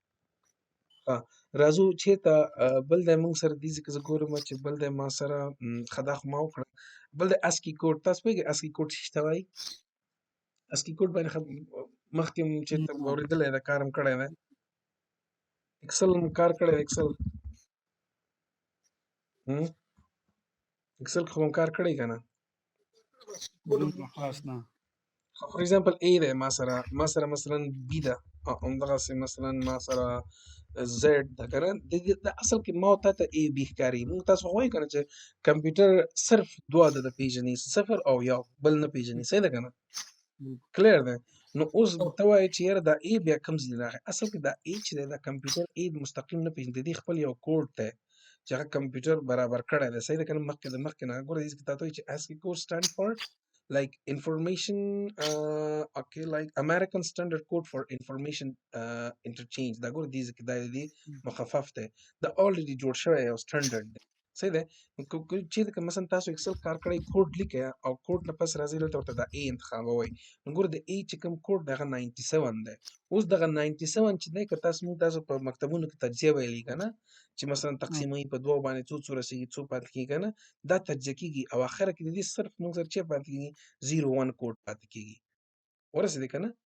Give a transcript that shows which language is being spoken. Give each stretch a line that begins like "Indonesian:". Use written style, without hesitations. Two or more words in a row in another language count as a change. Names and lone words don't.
Pashto: راځو چېرته بل دی موږ سره دې ځای کې زه ګورم چې بل دی ما سره ښه دا خو ما وکړه بل دی
English: ASCII code
Pashto: تاسو پوهېږئ
English: ASCII code
Pashto: څه ته وایي
English: ASCII code
Pashto: باندې مخکې م چېرته اورېدلی دی کار م کړی دی اکسل م کار کړی دی اکسل اکسل خو م کار کړی که نه خاص نه
English: for example
Pashto: A دی ما سره مثلا B ده همدغسې مثلا ما سره زیډ ده که نه د اصل کې ما تا ته A B ښکاري موږ تاسو خو وایو که نه چې کمپیوټر صرف دوه عدده پېژني صفر او یو بل نه پېژني صحیح ده که نه کلیر دی نو اوس ته وایې چې یاره دا A بیا کوم ځای دی راغی اصل کې دا A چې دی دا کمپیوټر A مستقیم نه پېژني د دې خپل یو کوډ دی چې هغه کمپیوټر برابر کړی دی صحیح ده که نه مخکې نه ګوره دې کې تا ته وایي چې
English: ASCII code stand for like information okay like American standard code for information interchange
Pashto: دا ګوره دې کې دا دې مخفف دی دا already جوړ شوی یو سټنډرډ دی صحیح دی چې مثلا تاسو اکسل کار کړی کوډ لیکئ او کوډ نه پس راځي دلته ورته دا A انتخابوئ نو ګوره د A چې کوم کوډ دی هغه 97 دی اوس دغه 97 چې دی که تاسو په مکتبونو کې تجزیه ویلي که نه چې مثلا تقسیموي په دوو باندې څو رسېږي څو پاتې کېږي که نه دا تجزیه کېږي او اخره کې د دې صرف موږ سره چې پاتې کېږي 01 کوډ پاتې کېږي ورسېدې که نه